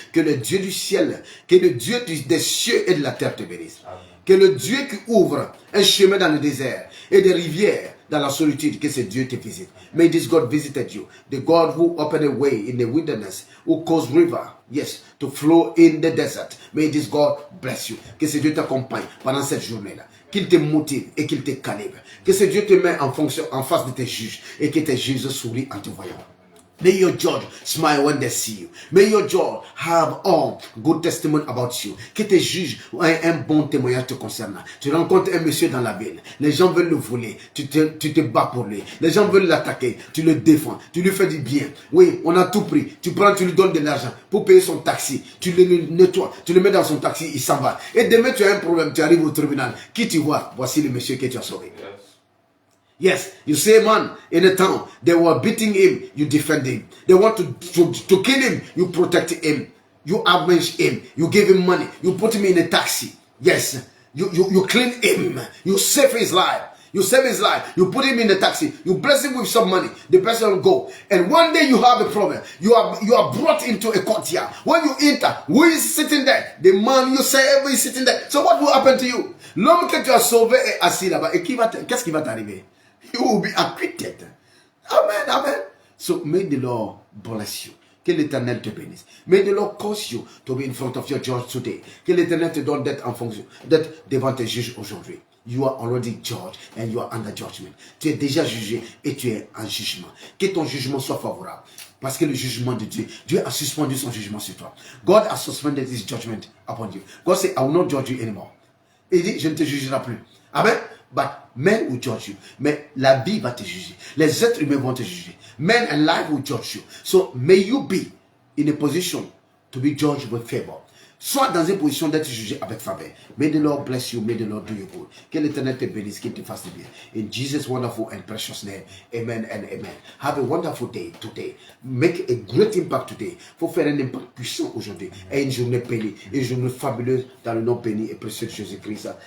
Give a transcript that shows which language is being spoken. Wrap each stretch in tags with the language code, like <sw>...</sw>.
<fr>Que le Dieu du ciel, que le Dieu des cieux et de la terre te bénisse. Amen. Que le Dieu qui ouvre un chemin dans le désert et des rivières dans la solitude, que ce Dieu te visite.</fr> <en>May this God visited you. The God who opened a way in the wilderness, who caused river, yes, to flow in the desert. May this God bless you.</en> <fr>Que ce Dieu t'accompagne pendant cette journée-là. Qu'il te motive et qu'il te calibre. Que ce Dieu te met en face de tes juges et que tes juges sourient en te voyant.</fr> <en>May your judge smile when they see you. May your judge have all good testimony about you.</en> <fr>Que tes juges aient un bon témoignage te concernant. Tu rencontres un monsieur dans la ville. Les gens veulent le voler. Tu te bats pour lui. Les gens veulent l'attaquer. Tu le défends. Tu lui fais du bien. Oui, on a tout pris. Tu prends, tu lui donnes de l'argent pour payer son taxi. Tu le nettoies. Tu le mets dans son taxi. Il s'en va. Et demain, tu as un problème. Tu arrives au tribunal. Qui tu vois? Voici le monsieur que tu as sauvé.</fr> <en>Yes, you say, man, in the town, they were beating him, you defend him. They want to kill him, you protect him. You avenge him, you give him money, you put him in a taxi. Yes, you clean him, you save his life. You save his life, you put him in a taxi, you bless him with some money, the person will go. And one day you have a problem, you are brought into a courtyard. When you enter, who is sitting there? The man you save is sitting there. So what will happen to you?</en> <fr>L'homme que tu as sauvé est assis là-bas. Et qu'est-ce qui va t'arriver?</fr> <en>You will be acquitted. Amen, amen. So may the Lord bless you.</en> <fr>Que l'Éternel te bénisse.</fr> <en>May the Lord cause you to be in front of your judge today.</en> <fr>Que l'Éternel te donne d'être en fonction, d'être devant tes juges aujourd'hui.</fr> <en>You are already judged and you are under judgment.</en> <fr>Tu es déjà jugé et tu es en jugement. Que ton jugement soit favorable. Parce que le jugement de Dieu, Dieu a suspendu son jugement sur toi.</fr> <en>God has suspended his judgment upon you. God said, I will not judge you anymore.</en> <fr>Il dit, je ne te jugerai plus. Amen.</fr> <en>But men will judge you.</en> <fr>Mais la vie va te juger. Les êtres humains vont te juger.</fr> <en>Men and life will judge you. So may you be in a position to be judged with favor.</en> <fr>Sois dans une position d'être jugé avec faveur.</fr> <en>May the Lord bless you. May the Lord do you good.</en> <fr>Que l'Éternel te bénisse, qu'il te fasse du bien.</fr> <en>In Jesus' wonderful and precious name. Amen and amen. Have a wonderful day today. Make a great impact today.</en> <fr>Faut faire un impact puissant aujourd'hui. Et une journée bénie. Une journée fabuleuse dans le nom béni et précieux de Jésus-Christ.</fr>